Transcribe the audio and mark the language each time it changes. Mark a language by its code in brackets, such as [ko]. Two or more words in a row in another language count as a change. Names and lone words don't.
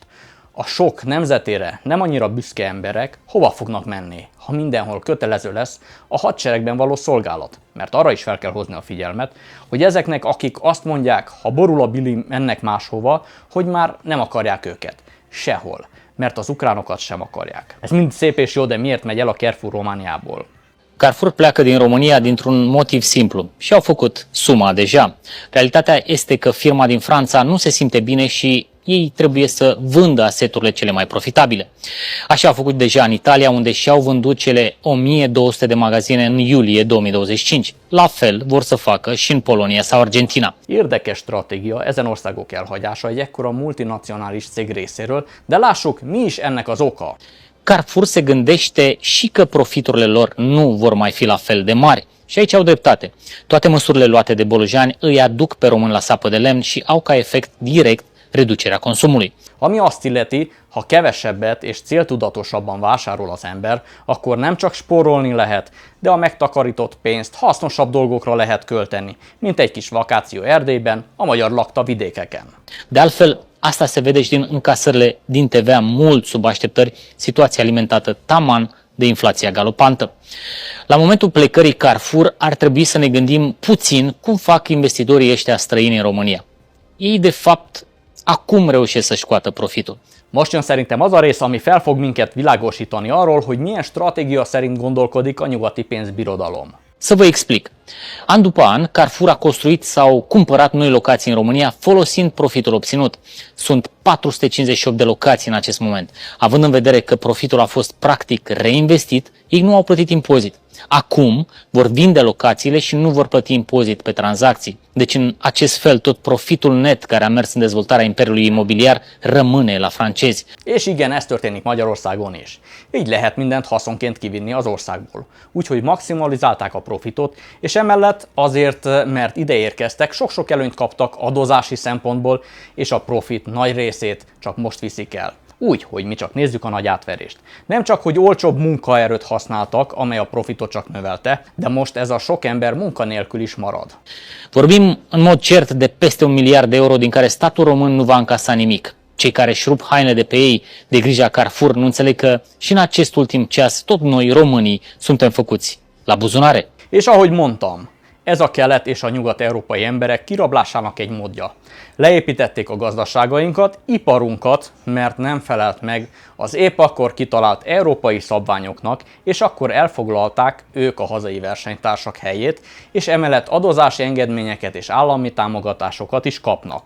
[hu] A sok nemzetére nem annyira büszke emberek hova fognak menni, ha mindenhol kötelező lesz a hadseregben való szolgálat? Mert arra is fel kell hozni a figyelmet, hogy ezeknek, akik azt mondják, ha borul a bili, mennek máshova, hogy már nem akarják őket. Sehol. Mert az ukránokat sem akarják. Ez mind szép és jó, de miért megy el a Carrefour Romániából? [ro] Carrefour pleacă din România dintr-un motiv simplu și au făcut suma deja. Realitatea este că firma din Franța nu se simte bine și ei trebuie să vândă aseturile cele mai profitabile. Așa au făcut deja în Italia, unde și-au vândut cele 1200 de magazine în iulie 2025. La fel vor să facă și în Polonia sau Argentina. [hu] Érdekes stratégia ezen országok elhagyása egy ekkora multinacionális cég részéről, de lássuk, mi is ennek az oka. [ro] Carrefour se gândește și că profiturile lor nu vor mai fi la fel de mari. Și aici au dreptate. Toate măsurile luate de bolojani îi aduc pe români la sapă de lemn și au ca efect direct reducerea consumului. [hu] Ami azt illeti, ha kevesebbet és céltudatosabban vásárol az ember, akkor nem csak spórolni lehet, de a megtakarított pénzt hasznosabb dolgokra lehet költeni, mint egy kis vakáció Erdélyben, a magyar lakta vidékeken. [ro] De altfel, asta se vede și din încasările din TVA mult sub așteptări, situația alimentată taman de inflația galopantă. La momentul plecării Carrefour ar trebui să ne gândim puțin cum fac investitorii ăștia străini în România. Ei, de fapt, acum reușesc să-și scoată profitul. [hu] Most jön szerintem az a rész, ami fel fog minket világosítani arról, hogy milyen stratégia szerint gondolkodik a nyugati pénzbirodalom. [ro] Să vă explic. An după an, Carrefour a construit sau cumpărat noi locații în România folosind profitul obținut. Sunt 458 de locații în acest moment. Având în vedere că profitul a fost practic reinvestit, ei nu au plătit impozit. Acum vor vinde locațiile și nu vor plăti impozit pe tranzacții. Deci în acest fel tot profitul net care a mers în dezvoltarea imperiului imobiliar rămâne la francezi. [hu] És igen, ez történik Magyarországon is. Így lehet mindent haszonként kivinni az országból. Úgyhogy maximalizálták a profitot, és emellett azért, mert ide érkeztek, sok-sok előnyt kaptak adózási szempontból, és a profit nagy részét csak most viszik el. Úgy, hogy mi csak nézzük a nagy átverést. Nem csak, hogy olcsóbb munkaerőt használtak, amely a profitot csak növelte, de most ez a sok ember munkanélkül is marad. [ro] Vorbim în mod cert de peste 1 miliard de euro din care statul român nu va încasa nimic. Cei care își rup hainele de pe ei de grija Carrefour nu înțeleg că și în acest ultim ceas tot noi, românii, suntem făcuți la buzunare. [hu] És ahogy mondtam, ez a kelet és a nyugat-európai emberek kirablásának egy módja. Leépítették a gazdaságainkat, iparunkat, mert nem felelt meg az épp akkor kitalált európai szabványoknak, és akkor elfoglalták ők a hazai versenytársak helyét, és emellett adózási engedményeket és állami támogatásokat is kapnak.